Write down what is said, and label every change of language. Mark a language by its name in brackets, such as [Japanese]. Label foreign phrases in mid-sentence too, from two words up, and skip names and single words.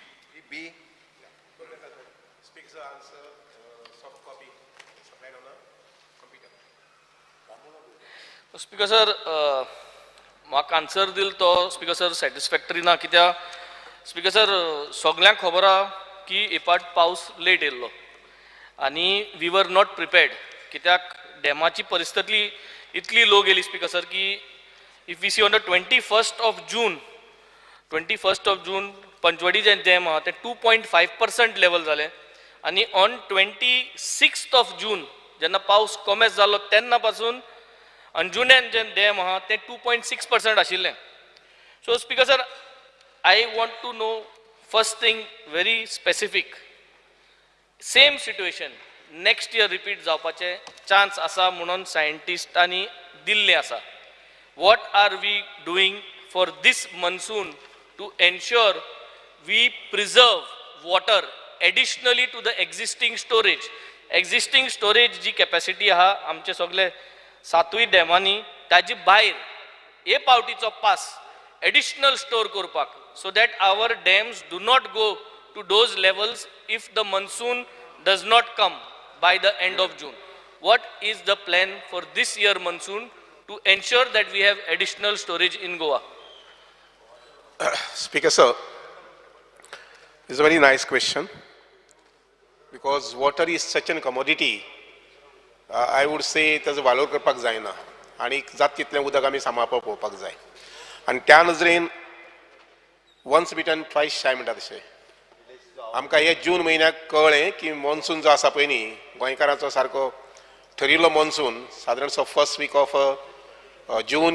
[Konkani] स्पीकर सर म्हाका आन्सर दिल तो स्पीकर सर सॅटिस्फॅक्टरी ना कित्याक स्पीकर सर सगळ्यांक खबर आहा की हे फावट पावस लेट येयल्लो आनी [English] we were not prepared [Konkani] कित्याक डॅमाची परिस्थिती इतली लो गेली स्पीकर सर की [English] if we see on the 21st of [Konkani] June पंचवडी जे डॅम आहा ते 2.5% लेवल जाले आनी [English] on 26th of June [Konkani] जेन्ना पावस कमेस जालो तेन्ना पासून अंजुण्यान जे डॅम आहा ते 2.6% आशिल्लें. [English] So Speaker sir I want to know first thing very specific same situation next year [Konkani] रिपीट जावपाचे चान्स आसा म्हणून सायंटिस्टांनी दिल्ले आसा. [English] What are we doing for this monsoon to ensure we preserve water additionally to the existing storage [Konkani] जी कॅपॅसिटी आहा आमचे सगळे 7 डॅमांनी ताजी भायर हे पावटीचो पास [English] additional store करपाक, so that our dams do not go to those levels if the monsoon does not come by the end of June. What is the plan for this year monsoon to ensure that we have additional storage in Goa? Speaker sir, this is a very nice question because water is such a commodity. I would say [Konkani] त्याचं वालोर करपाक जायना आणि जात तितलें उदक आमी सांबाळपाक पळोवपाक जाय आणि त्या नजरेन [English] once bitten twice shy [Konkani] म्हणटा तशें आमकां हे जून म्हयन्याक कळ्ळें की मॉन्सून जो आसा पळय न्ही गोंयकारांचो सारको ठरिल्लो मॉन्सून सादारण [English] first week of June